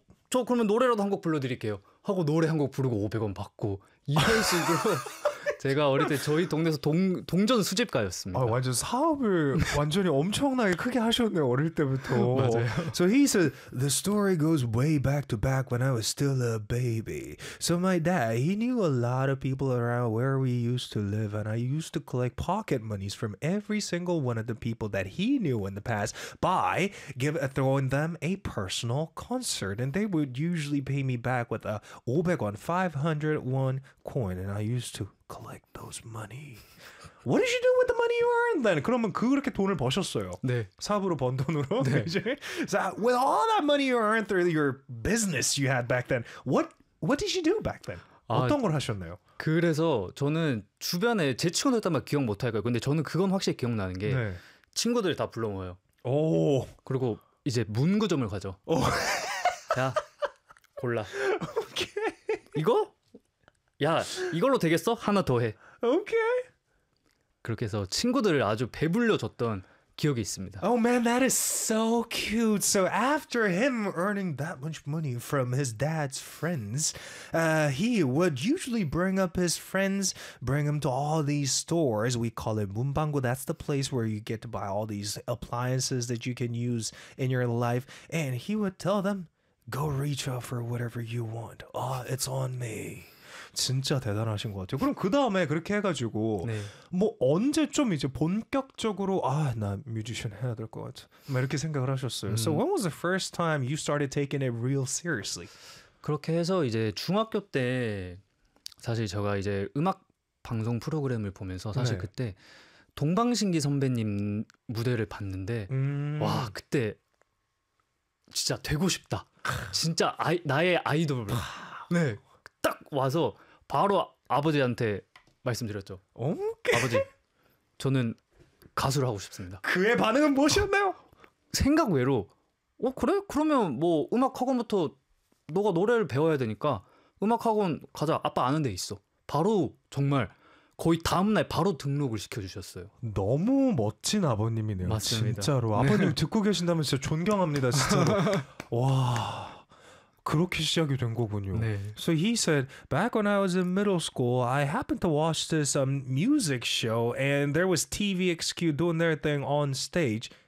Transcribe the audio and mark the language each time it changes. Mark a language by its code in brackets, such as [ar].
[ko] 저 그러면 노래라도 한곡 불러드릴게요. 하고 노래 한곡 부르고 500원 받고 이런 식으로 제가 어릴 때 저희 동네에서 동전 아, 수집가였습니다. 완전 사업을 완전히 엄청나게 크게 하셨네요, 어릴 때부터. 맞아요. [en] So he said, the story goes way back to back when I was still a baby. So my dad, he knew a lot of people around where we used to live, and I used to collect pocket monies from every single one of the people that he knew in the past by throwing them a personal concert. And they would usually pay me back with a [ko] 500원, [en] 501 coin, and I used to collect those money. What did you do with the money you earned then? [ko] 그러면 그렇게 돈을 버셨어요. 네. 사업으로 번 돈으로. 네. [en] So with all that money you earned through your business you had back then, what did you do back then? [ko] 아, 어떤 걸 하셨나요? 그래서 저는 주변에 제 친구들 다 막 기억 못 할 거예요. 근데 저는 그건 확실히 기억나는 게 네. 친구들 다 불러 모여요. 오. 그리고 이제 문구점을 가죠. 오. 자. 골라. 오케이. 이거? 야, 이걸로 되겠어? 하나 더 해. 오케이. 그렇게 해서 친구들을 아주 배불려 줬던 기억이 있습니다. [en] Oh man, that is so cute. So after him earning that much money from his dad's friends, he would usually bring up his friends, bring them to all these stores. We call it [ko] 문방구. [en] That's the place where you get to buy all these appliances that you can use in your life. And he would tell them, go reach out for whatever you want. Oh, it's on me. [ko] 진짜 대단하신 것 같아요. 그럼 그 다음에 그렇게 해가지고 네. 뭐 언제쯤 이제 본격적으로 아, 나 뮤지션 해야 될 것 같아 이렇게 생각을 하셨어요. [en] So when was the first time you started taking it real seriously? [ko] 그렇게 해서 이제 중학교 때 사실 제가 이제 음악 방송 프로그램을 보면서 사실 네. 그때 동방신기 선배님 무대를 봤는데 와 그때 진짜 되고 싶다. 진짜 나의 아이돌. 네. 딱 와서 바로 아버지한테 말씀드렸죠. 아버지, 저는 가수를 하고 싶습니다. 그의 반응은 무엇이었나요? 생각 외로, 어 그래? 그러면 뭐 음악학원부터 너가 노래를 배워야 되니까 음악학원 가자. 아빠 아는 데 있어. 바로 정말 거의 다음날 바로 등록을 시켜주셨어요. 너무 멋진 아버님이네요. 맞습니다. 진짜로 아버님 네. 듣고 계신다면 진짜 존경합니다. 진짜로. 와. 그렇게 시작이 된 거군요. 네. [en] So he said, back when I was in middle school, I happened to watch this music show, and there was TVXQ doing their thing on stage.